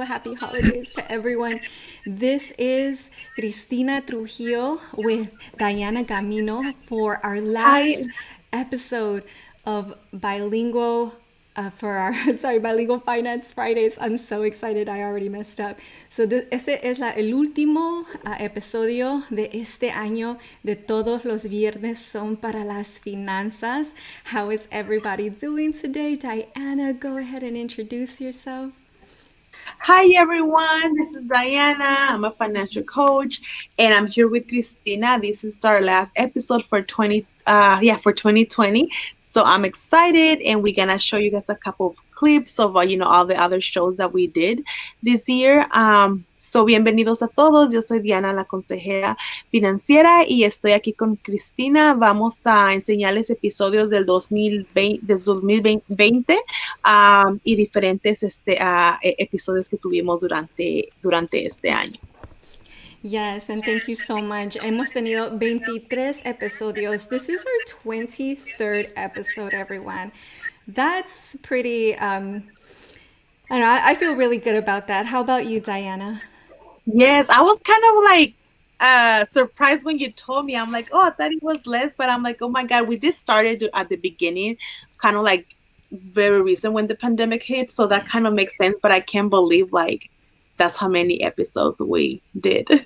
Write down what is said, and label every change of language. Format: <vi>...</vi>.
<en>Happy holidays to everyone. This is Cristina Trujillo with Diana Gamino for our Hi. last episode of Bilingual for our Bilingual Finance Fridays. I'm so excited. I already messed up.</en> <es>So este es el último episodio de este año de Todos los Viernes son para las finanzas.</es> <en>How is everybody doing today? Diana, go ahead and introduce yourself. Hi, everyone. This is Diana. I'm a financial coach, and I'm here with Cristina. This is our last episode for 2020. So I'm excited, and we're gonna show you guys a couple of clips of all the other shows that we did this year.</en> <es>So bienvenidos a todos. Yo soy Diana, la consejera financiera, y estoy aquí con Cristina. Vamos a enseñarles episodios del 2020 y diferentes episodios que tuvimos durante este año.</es> <en>Yes, and thank you so much.</en> <es>Hemos tenido 23 episodios.</es> <en>This is our 23rd episode, everyone. That's pretty, I don't know, I feel really good about that. How about you, Diana? Yes, I was kind of like surprised when you told me. I'm like, oh, I thought it was less, but I'm like, oh my God, we just started at the beginning, kind of like very recent when the pandemic hit, so that kind of makes sense, but I can't believe like that's how many episodes we did.</en>